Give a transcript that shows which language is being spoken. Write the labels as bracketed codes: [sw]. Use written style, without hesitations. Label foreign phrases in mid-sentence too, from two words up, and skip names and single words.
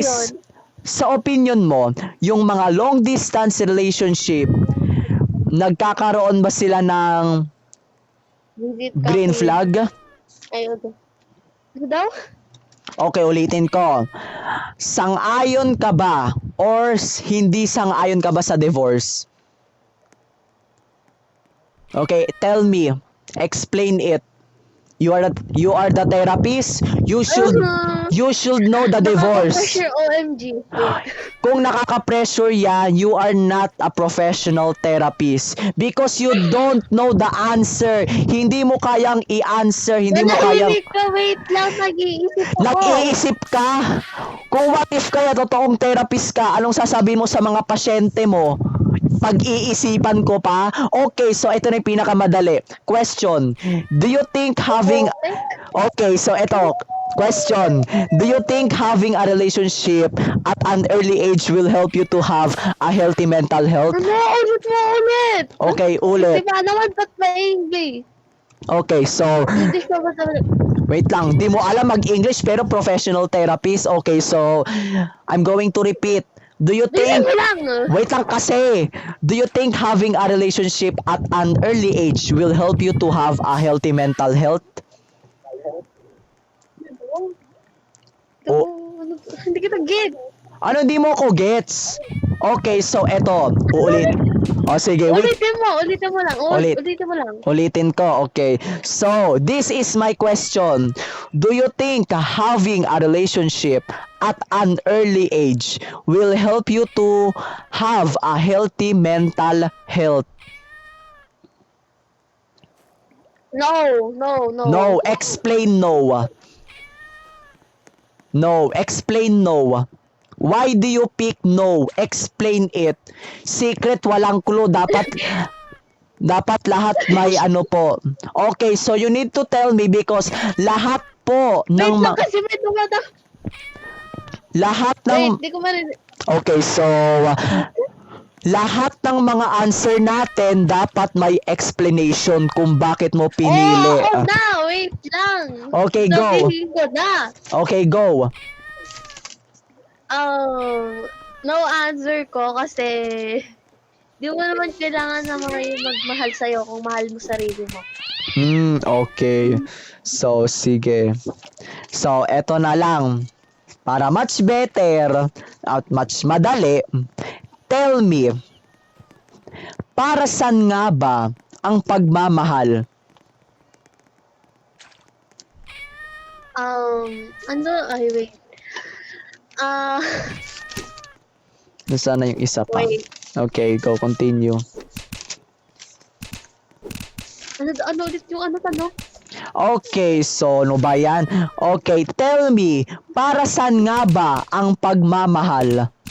[tl] distance sa opinion mo, yung mga [en] long distance relationship, [tl] nagkakaroon ba sila ng Visit green copy. flag? Ayun. Ano daw? Okay, ulitin ko. Sang-ayon ka ba or hindi sang-ayon ka ba sa divorce? [en] Okay, tell me. Explain it. You are the therapist. You should know the divorce. [tl] Nakaka-pressure OMG. Kung nakaka-pressure yan, [en] you are not a professional therapist because you don't know the answer. [tl] Hindi mo kayang i-answer, hindi mo kayang Manahimik ka, wait lang, nag-iisip ako. nag-iisip ka. Kung [en] what if [tl] kaya totoong therapist ka, anong sasabihin mo sa mga pasyente mo? Pag-iisipan ko pa? Okay, so ito na yung pinakamadali. [en] Question. Do you think having... Okay, so ito. Question. Do you think having a relationship at an early age will help you to have a healthy mental health? [tl] Ano, ulit. Okay, ulit. Diba naman, ba't ma-English? [en] Okay, so... [tl] English ka ba talaga? Wait lang, di mo alam mag-English pero professional therapist. [en] Okay, so I'm going to repeat. Do you think... [tl] Bilang mo lang. Wait lang kasi. [en] Do you think having a relationship at an early age will help you to have a healthy mental health? [tl] Hindi kita get. Ano di mo ko gets? Okay, so eto. Uulit. O sige, wait. Ulitin mo lang. Ulitin mo lang. Ulitin ko, [en] okay. So, this is my question. Do you think having a relationship at an early age will help you to have a healthy mental health? No. No, explain no. No, explain no. Why do you pick no? Explain it. Secret, [tl] walang clue. Dapat lahat may ano po. [en] Okay, so you need to tell me because [tl] lahat po [en] Wait [tl] ng lang kasi may tumata. lahat Wait, ng di ko marinig. Okay, so lahat ng mga answer natin dapat may explanation kung bakit mo pinili. Oo na, wait lang. [en] Okay, go. [tl] Sabihin ko na. [en] Okay, go. No answer [tl] ko kasi di mo naman kailangan na may magmahal sa'yo kung mahal mo sarili mo. [en] Okay. So, sige. [tl] So, eto na lang. Para [en] much better [tl] at much madali, [en] tell me, [tl] para saan nga ba ang pagmamahal? [en] Wait. [tl] Nasaan na yung isa pa? [en] Wait. Okay, go, continue. [tl] Ano ulit yung tanong? Okay, so ano ba yan? [en] Okay, tell me, [tl] para saan nga ba ang pagmamahal?